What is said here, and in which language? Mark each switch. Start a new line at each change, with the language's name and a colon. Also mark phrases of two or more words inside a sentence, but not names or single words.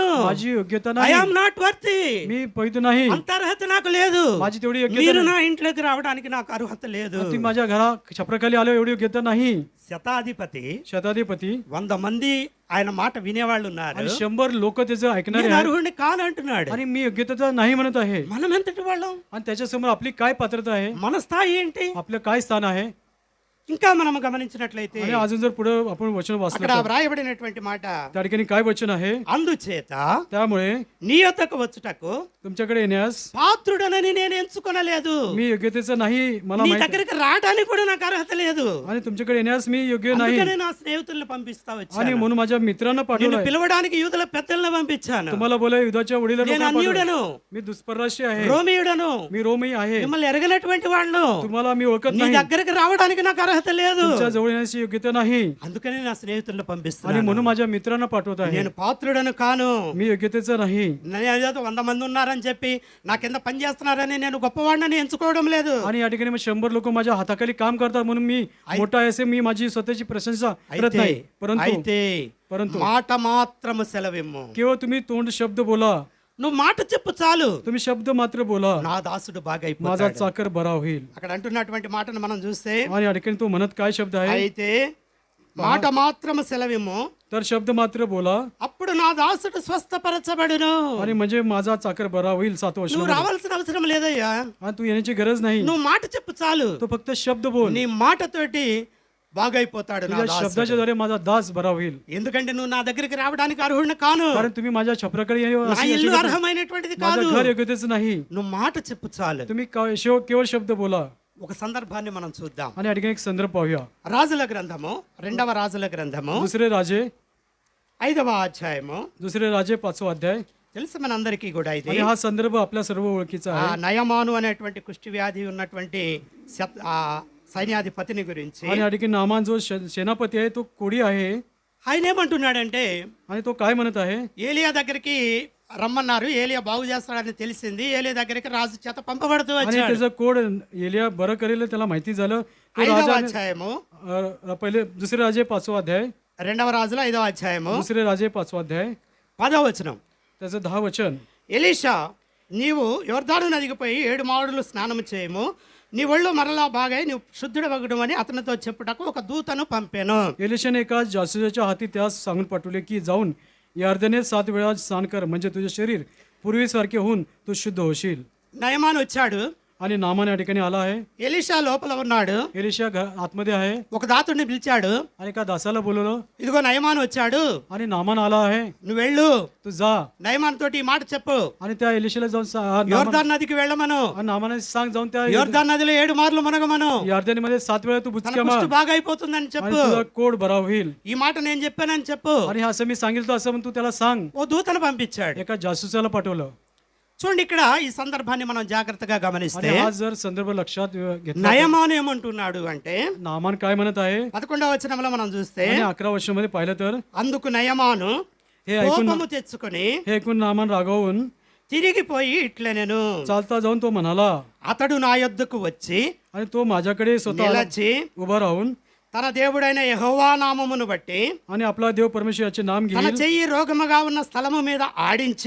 Marathi: माझी योग्यता
English: ఐ
Marathi: नाही,
English: am not worthy,
Marathi: मी पवित्र नाही,
Telugu: అంత అర్హత నాకు లేదు,
Marathi: माझी तेवढी योग्यता
Telugu: మీరు
Marathi: नाही.
Telugu: నా ఇంట్లోకి రావడానికి నాకు అర్హత లేదు.
Marathi: ती माझ्या घरा छपराखाली आलो एवढी योग्यता नाही.
Telugu: శతాధిపతి
Marathi: शताधिपती
Telugu: 100 మంది ఆయన మాట వినేవాళ్ళు ఉన్నారు.
Marathi: आणि 100 लोक त्याचं ऐकणारे
Telugu: నేను
Marathi: आहेत
Telugu: అర్హుడిని కాను అంటున్నాడు.
Marathi: आणि मी योग्यता नाही म्हणत आहे.
Telugu: మనం ఎంతటి వాళ్ళం,
Marathi: आणि त्याच्यासमोर आपली काय पात्रता आहे,
Telugu: మన స్థాయి ఏంటి?
Marathi: आपलं काय स्थान आहे.
Telugu: ఇంకా మనం గమనించినట్లయితే
Marathi: आणि अजून जर पुढे आपण वचन वाचलं
Telugu: అక్కడ
Marathi: तर
Telugu: వ్రాయబడినటువంటి మాట,
Marathi: त्या ठिकाणी काय वचन आहे,
Telugu: అందుచేత
Marathi: त्यामुळे
Telugu: నీ యొద్దకు వచ్చుటకు
Marathi: तुमच्याकडे येण्यास
Telugu: పాత్రుడనని నేను ఎంచుకొనలేదు.
Marathi: मी योग्यतेचं नाही मला
Telugu: నీ
Marathi: माहित,
Telugu: దగ్గరికి రావడానికి కూడా నాకు అర్హత లేదు.
Marathi: आणि तुमच्याकडे येण्यास मी योग्य नाही,
Telugu: అందుకనే నా స్నేహితులను పంపిస్తా
Marathi: आणि
Telugu: వచ్చాను.
Marathi: म्हणून माझ्या मित्रांना
Telugu: నిన్ను
Marathi: पाठवलं.
Telugu: పిలవడానికి యూదుల పెద్దలను పంపించాను.
Marathi: तुम्हाला बोला युद्धाच्या वडील
Telugu: నేను అన్యుడను,
Marathi: मी दुष्परराष्ट्रीय आहे,
Telugu: రోమియుడను,
Marathi: मी रोमी आहे,
Telugu: మిమ్మల్ని ఎరగనటువంటి వాళ్ళు,
Marathi: तुम्हाला मी ओळखत
Telugu: నీ
Marathi: नाही,
Telugu: దగ్గరికి రావడానికి నాకు అర్హత లేదు.
Marathi: तुमच्या जवळ येण्याची योग्यता नाही,
Telugu: అందుకనే నా స్నేహితులను
Marathi: आणि
Telugu: పంపిస్తున్నాను.
Marathi: म्हणून माझ्या मित्रांना पाठवत आहे.
Telugu: నేను పాత్రుడను కాను.
Marathi: मी योग्यतेचं नाही,
Telugu: నేను ఏదో 100 మంది ఉన్నారని చెప్పి నా కింద పని చేస్తున్నారని నేను గొప్పవాడిని ఎంచుకోవడం లేదు.
Marathi: आणि या ठिकाणी मग 100 लोक माझ्या हाताखाली काम करतात म्हणून मी मोठा आहे असे मी माझी स्वतःची प्रशंसा करत नाही. परंतु
Telugu: మాట మాత్రము సెలవిమ్ము.
Marathi: केवळ तुम्ही तोंड शब्द बोला,
Telugu: నువ్వు మాట చెప్పు చాలు,
Marathi: तुम्ही शब्द मात्र बोला,
Telugu: నా దాసుడు బాగా
Marathi: माझा
Telugu: అయిపోతాడు.
Marathi: चाकर बरा होईल.
Telugu: అక్కడ అంటున్నటువంటి మాటను మనం చూస్తే,
Marathi: आणि या ठिकाणी तो म्हणत काय शब्द आहे,
Telugu: అయితే మాట మాత్రము సెలవిమ్ము,
Marathi: तर शब्द मात्र बोला,
Telugu: అప్పుడు నా దాసుడు స్వస్థపరచబడును.
Marathi: आणि म्हणजे माझा चाकर बरा होईल. 7 वर्ष
Telugu: నువ్వు రావాల్సిన అవసరం లేదయ్యా,
Marathi: आणि तू येण्याची गरज नाही,
Telugu: నువ్వు మాట చెప్పు చాలు,
Marathi: तो फक्त शब्द बोल.
Telugu: నీ మాటతోటి బాగైపోతాడు నా
Marathi: तुझ्या
Telugu: దాసుడు.
Marathi: शब्दाच्या द्वारे माझा दास बरा होईल.
Telugu: ఎందుకంటే నువ్వు నా దగ్గరికి రావడానికి అర్హుడిని కాను,
Marathi: कारण तुम्ही माझ्या छपराकडे
Telugu: నా ఇల్లు అర్హమైనటువంటిది కాదు.
Marathi: माझं घर योग्यतेचं नाही,
Telugu: నువ్వు మాట చెప్పు చాలు.
Marathi: तुम्ही केवळ शब्द बोला.
Telugu: ఒక సందర్భాన్ని మనం చూద్దాం.
Marathi: आणि या ठिकाणी एक संदर्भ पाहूया.
Telugu: రాజుల గ్రంథము 2వ రాజుల గ్రంథము
Marathi: दुसरे राजे
Telugu: 5వ అధ్యాయము.
Marathi: 5वा अध्याय.
Telugu: తెలుసు మనందరికీ కూడా ఇది.
Marathi: आणि हा संदर्भ आपल्या सर्व ओळखीचा
Telugu: ఆ
Marathi: आहे.
Telugu: నయమాను అనేటువంటి కుష్టి వ్యాధి ఉన్నటువంటి సైన్యాధిపతిని గురించి
Marathi: आणि या ठिकाणी नामान जो सेनापती आहे तो कोडी आहे.
Telugu: ఆయన ఏమంటున్నాడంటే,
Marathi: आणि तो काय म्हणत आहे,
Telugu: ఏలియా దగ్గరికి రమ్మన్నారు, ఏలియా బాగు చేస్తాడని తెలిసింది, ఏలియా దగ్గరికి రాజు చేత పంపబడుతూ
Marathi: आणि
Telugu: వచ్చాడు.
Marathi: त्याचं कोड एलिया बरं करेल त्याला माहिती झालं. तो
Telugu: 5వ
Marathi: राजा
Telugu: అధ్యాయము,
Marathi: पहिले दुसरे राजे 5वा अध्याय.
Telugu: 2వ రాజుల 5వ అధ్యాయము
Marathi: दुसरे राजे 5वा अध्याय
Telugu: 10వ వచనం.
Marathi: त्याचं 10 वचन.
Telugu: ఎలీషా, నీవు యొర్దాను నదికి పోయి 7 మాడులు స్నానం చేయము, నీ ఒళ్ళు మరలా బాగాయి నువ్వు శుద్ధుడవగడు అని అతనితో చెప్పుటకు ఒక దూతను పంపాను.
Marathi: एलिशाने एका जासूसाच्या हाती त्यास सांगून पाठवले की जाऊन यार्दने 7 वेळा स्नान कर, म्हणजे तुझे शरीर पूर्वीसारखे होऊन तू शुद्ध होशील.
Telugu: నయమాను వచ్చాడు,
Marathi: आणि नामान या ठिकाणी आला आहे.
Telugu: ఎలీషా లోపల ఉన్నాడు,
Marathi: एलिशा आतमध्ये आहे.
Telugu: ఒక దాతుడిని పిలిచాడు,
Marathi: आणि एका दासाला बोलवलं.
Telugu: ఇదిగో నయమాను వచ్చాడు,
Marathi: आणि नामान आला आहे,
Telugu: నువ్వు వెళ్ళు,
Marathi: तू जा.
Telugu: నయమాన్ తోటి ఈ మాట చెప్పు,
Marathi: आणि त्या एलिशाला जाऊन
Telugu: యోర్దాన్ నదికి వెళ్ళమను,
Marathi: नामाने सांग जाऊन त्या
Telugu: యోర్దాన్ నదిలో 7 మార్లు మునగమను,
Marathi: यार्दनीमध्ये 7 वेळा तू
Telugu: తన
Marathi: बुचक्या
Telugu: కుష్టు
Marathi: मार
Telugu: బాగా అయిపోతుందని
Marathi: आणि
Telugu: చెప్పు.
Marathi: तुझा कोड बरा होईल.
Telugu: ఈ మాట నేను చెప్పానని చెప్పు.
Marathi: आणि असं मी सांगितलं असं म्हणून तू त्याला सांग.
Telugu: ఓ దూతను పంపించాడు.
Marathi: एका जासूसाला पाठवलं.
Telugu: చూడండి, ఇక్కడ ఈ సందర్భాన్ని మనం జాగ్రత్తగా గమనిస్తే,
Marathi: आणि हा जर संदर्भ लक्षात घेतला,
Telugu: నయమాను ఏమంటున్నాడు అంటే,
Marathi: नामान काय म्हणत आहे,
Telugu: 11వ వచనంలో మనం చూస్తే,
Marathi: आणि 11 वर्षामध्ये पाहिलं तर
Telugu: అందుకు నయమాను
Marathi: हे ऐकून
Telugu: కోపము తెచ్చుకొని
Marathi: हे ऐकून नामान रागावून
Telugu: తిరిగిపోయి ఇట్లనెను,
Marathi: चालता जाऊन तो म्हणाला,
Telugu: అతడు నా యొద్దకు వచ్చి
Marathi: आणि तो माझ्याकडे स्वतः
Telugu: నిలచి
Marathi: उभा राहून
Telugu: తన దేవుడైన యెహోవా నామమును బట్టి
Marathi: आणि आपला देव परमेश्वराचे नाम
Telugu: తన
Marathi: घेईल,
Telugu: చెయ్యి రోగముగా ఉన్న స్థలము మీద ఆడించి